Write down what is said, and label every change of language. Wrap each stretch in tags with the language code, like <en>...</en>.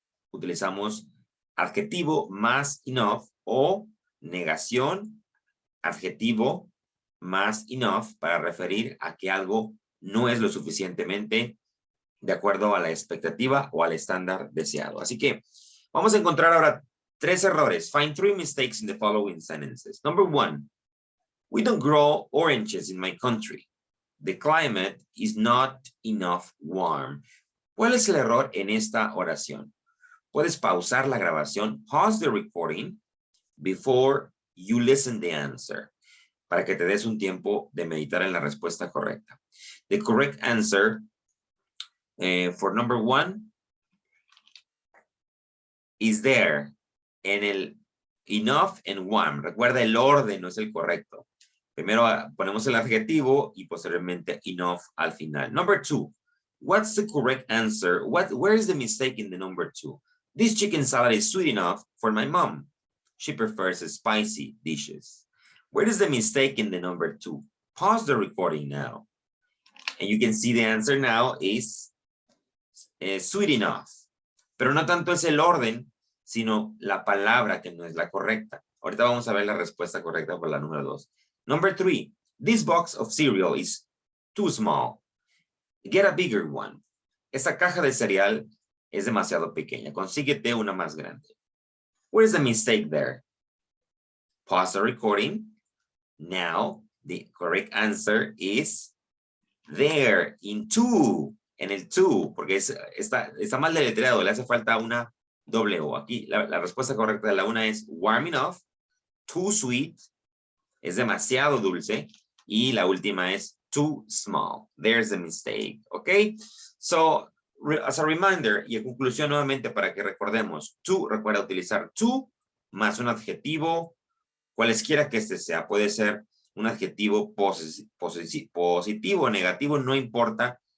<es>utilizamos adjetivo más enough o negación, adjetivo más enough para referir a que algo no es lo suficientemente de acuerdo a la expectativa o al estándar deseado. Así que vamos a encontrar ahora 3 errores.</es> <en>Find 3 mistakes in the following sentences. Number 1, we don't grow oranges in my country. The climate is not enough warm.</en> <es>¿Cuál es el error en esta oración? Puedes pausar la grabación,</es> <en>pause the recording before you listen the answer,</en> <es>para que te des un tiempo de meditar en la respuesta correcta.</es> <en>The correct answer for number 1 is there</en> <es>en el</es> <en>enough and warm.</en> <es>Recuerda, el orden no es el correcto. Primero ponemos el adjetivo y posteriormente enough al final.</es> <en>Number 2, what's the correct answer? Where is the mistake in the number 2? This chicken salad is sweet enough for my mom. She prefers spicy dishes. Where is the mistake in the number 2? Pause the recording now. And you can see the answer now is sweet enough.</en> <es>Pero no tanto es el orden, sino la palabra que no es la correcta. Ahorita vamos a ver la respuesta correcta por la número 2.</es> <en>Number 3, this box of cereal is too small. Get a bigger one.</en> <es>Esta caja de cereal es demasiado pequeña. Consíguete una más grande.</es> <en>Where is the mistake there? Pause the recording. Now, the correct answer is there, in two.</en> <es>En el to, porque está mal deletreado, le hace falta una doble O. Aquí la respuesta correcta de la una es</es> <en>warm enough, too sweet,</en> <es>es demasiado dulce, y la última es</es> <en>too small. There's a mistake,</en> <es>¿ok?</es> <en>So, as a reminder,</en> <es>y en conclusión nuevamente para que recordemos, to, recuerda utilizar to, más un adjetivo, cualesquiera que este sea, puede ser un adjetivo positivo o negativo, no importa.</es>